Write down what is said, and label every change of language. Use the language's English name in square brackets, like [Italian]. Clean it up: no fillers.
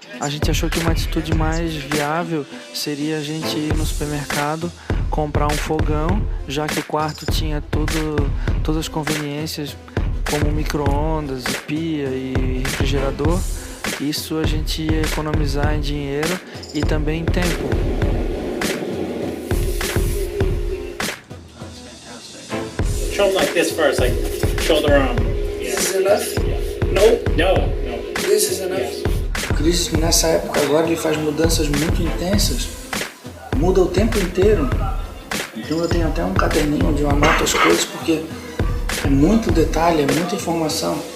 [Portuguese] A gente achou que uma atitude mais viável seria a gente ir no supermercado, comprar um fogão, já que o quarto tinha todas as conveniências, como micro-ondas, pia e refrigerador. Isso a gente ia economizar em dinheiro e também em tempo. [English] Show them like this first, like shoulder arm. This is enough? No. This is enough. [Portuguese] O Chris, nessa época agora, ele faz mudanças muito intensas, muda o tempo inteiro. Então eu tenho até um caderninho onde eu anoto as coisas, porque é muito detalhe, é muita informação.